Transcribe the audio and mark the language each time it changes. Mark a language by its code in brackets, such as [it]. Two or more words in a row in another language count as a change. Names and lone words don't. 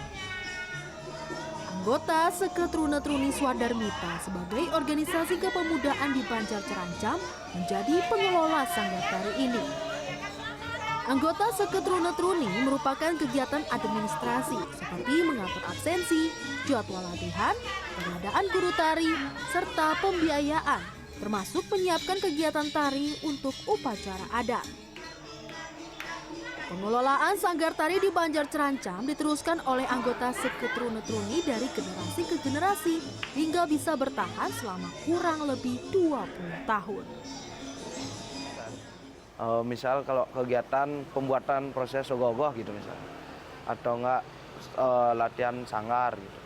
[id] Anggota Seke Trune Truni Swadarmita sebagai organisasi kepemudaan di Banjar Cerancam menjadi pengelola sanggar tari ini. Anggota Seketrune-Truni merupakan kegiatan administrasi seperti mengatur absensi, jadwal latihan, pengadaan guru tari, serta pembiayaan, termasuk menyiapkan kegiatan tari untuk upacara adat. Pengelolaan sanggar tari di Banjar Cerancam diteruskan oleh anggota Seketrune-Truni dari generasi ke generasi hingga bisa bertahan selama kurang lebih 20 tahun. Misal kalau kegiatan pembuatan proses ogoh-ogoh gitu misal, atau enggak latihan sanggar gitu.